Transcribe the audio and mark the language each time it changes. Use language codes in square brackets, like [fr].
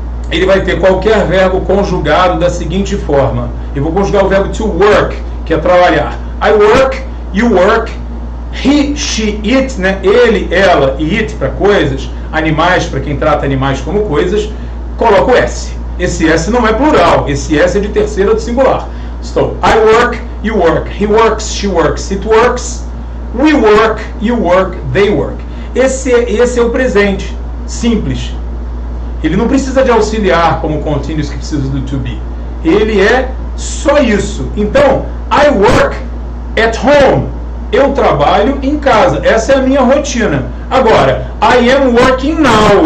[pt] Ele vai ter qualquer verbo conjugado da seguinte forma. Eu vou conjugar o verbo to work, que é trabalhar. [en] I work, you work, he, she, it, né? [pt] Ele, ela e it para coisas, animais para quem trata animais como coisas, coloca o S. Esse S não é plural, esse S é de terceira do singular. [en] So, I work, you work, he works, she works, it works, we work, you work, they work. [pt] Esse é o presente, simples. Ele não precisa de auxiliar como continuous que precisa do to be. Ele é só isso. Então, [en] I work at home. [pt] Eu trabalho em casa. Essa é a minha rotina. Agora, [en] I am working now.